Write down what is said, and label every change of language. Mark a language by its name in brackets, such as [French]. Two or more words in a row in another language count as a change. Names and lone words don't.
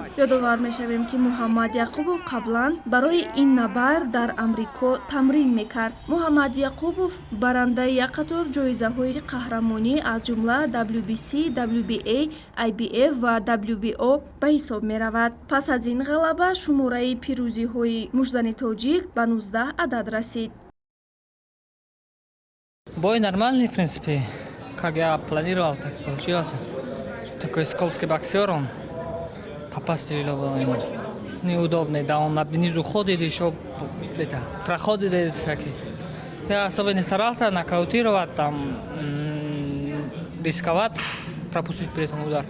[Tajik] Ёдовар мешавем, ки Муҳаммад Яқубов қаблан барои ин набард дар Амрико тамрин мекард. Муҳаммад Яқубов барандаи як қатор ҷоизаҳои қаҳрамонӣ аз ҷумла WBC, WBA, IBF ва WBO ба ҳисоб меравад. Пас аз ин ғалаба шумораи пирӯзиҳои мужзани тоҷик ба 19 адад расид. [Russian] Бой нормальный, в принципе, как я планировал, так получилось. Такой скользкий боксер он, попасть тяжело было ему. Неудобный, да, он внизу ходит, еще это, проходит всякие. Я особо не старался нокаутировать, там, рисковать, пропустить при этом удар.